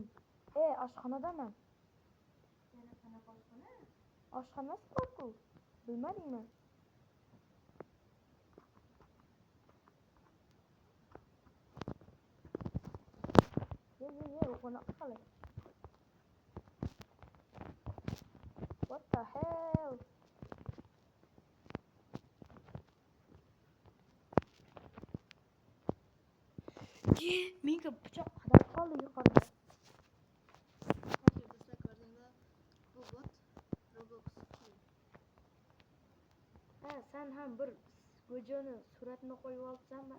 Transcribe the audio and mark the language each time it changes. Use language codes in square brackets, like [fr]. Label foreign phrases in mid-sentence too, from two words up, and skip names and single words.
[uz] Oshxonadaman. yana qanaqa oshxona? Oshxonasi bor-ku. Bilmadingmi? Ye, unaqa qilib. [en] What the hell? [uz] Menga pichoq qadar qoldi yuqorida. Hozir do'stlar ko'rdinglar, bu bot Roblox. Sen ham bir videoni suratini qo'yib olsanmi?